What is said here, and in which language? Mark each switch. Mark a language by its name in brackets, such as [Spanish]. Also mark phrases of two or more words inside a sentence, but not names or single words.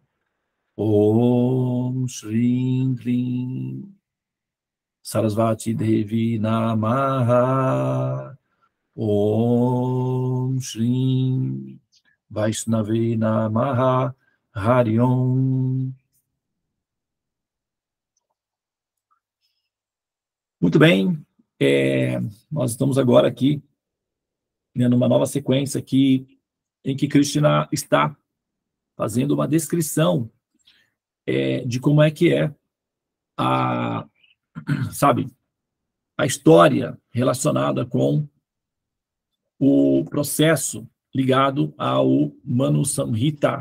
[Sanskrit] Om Shri Glim Sarasvati Devi Namaha. Om Shri Vaishnavi Namaha. Hari Om. [Portuguese] Muito bem, nós estamos agora aqui, né, numa nova sequência aqui, em que Krishna está fazendo uma descrição de como é que é a história relacionada com o processo ligado ao Manu Samhita.